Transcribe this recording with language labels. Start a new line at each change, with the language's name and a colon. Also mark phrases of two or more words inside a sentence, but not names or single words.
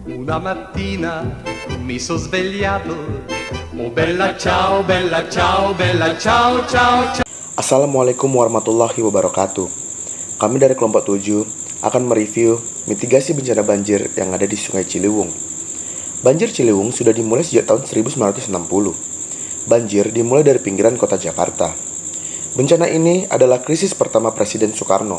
Italian: Una mattina mi sono svegliato. Oh bella ciao, bella ciao, bella ciao, ciao, ciao.
Arabic: السلام عليكم ورحمة الله وبركاته.
Indonesian: Kami dari kelompok 7 akan mereview mitigasi bencana banjir yang ada di Sungai Ciliwung. Banjir Ciliwung sudah dimulai sejak tahun 1960. Banjir dimulai dari pinggiran kota Jakarta. Bencana ini adalah krisis pertama Presiden Soekarno.